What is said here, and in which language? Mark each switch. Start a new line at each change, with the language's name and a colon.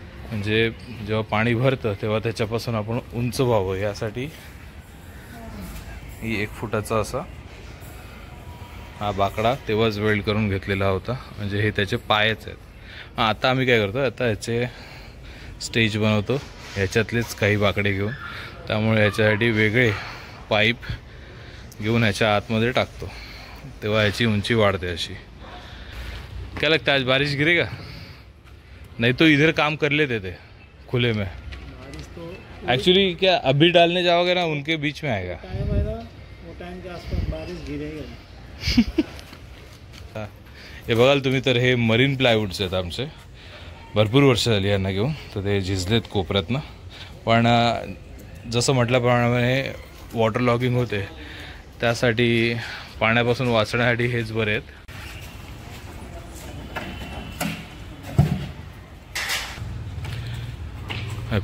Marathi: म्हणजे जेव्हा पाणी भरतं तेव्हा त्याच्यापासून आपण उंच व्हावं यासाठी ही 1 फुटाचा असा हा बाकडा तेव्हाच वेल्ड करून घेतलेला होता, म्हणजे हे त्याचे पायच आहेत। आता आम्ही काय करतो, आता ह्याचे स्टेज बनवतो ह्याच्यातलेच काही बाकडे घेऊन, त्यामुळे ह्याच्यासाठी वेगळे पाईप घेऊन ह्याच्या आतमध्ये टाकतो, तेव्हा ह्याची उंची वाढते अशी।
Hindi: क्या लगता है आज बारिश गिरेगा? नहीं तो इधर काम कर लेते थे खुले में। एक्चुअली क्या अभी डालने जाओगे ना उनके बीच में आएगा, वो टाइम के आसपास बारिश गिरेगा।
Marathi: हे बघाल तुम्ही, तर हे मरीन प्लायवूड्स आहेत आमचे, भरपूर वर्ष झाली यांना घेऊन, तर ते झिजलेत कोपऱ्यातनं। पण जसं म्हटल्याप्रमाणे वॉटर लॉगिंग होते त्यासाठी पाण्यापासून वाचण्यासाठी हेच बरे आहेत।